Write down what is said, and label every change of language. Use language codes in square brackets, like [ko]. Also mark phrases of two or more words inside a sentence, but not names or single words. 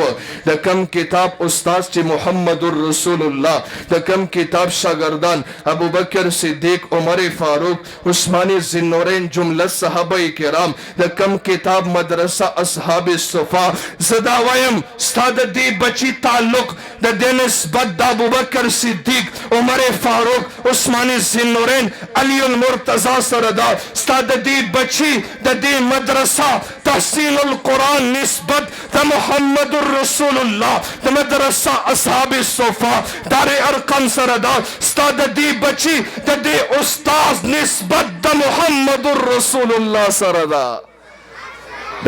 [ps] د کم کتاب استاد چې محمد رسول الله د کم کتاب شاگردان ابو بکر صدیق عمر فاروق عثمان ذوالنورین جمله صحابه کرام د کم کتاب مدرسه اصحاب الصفا زدا ویم استاد دی بچی تعلق د دې نسبت د ابو بکر صدیق عمر فاروق عثمان ذوالنورین علی المرتضی سره دا استاد دی بچی د دې مدرسه تحصیل القرآن نسبت د محمد رسول الله د مدرسه اصحاب الصفا دار ارقم سره دا استاد دی بچی د دې استاد نسبت د محمد رسول الله سره دا د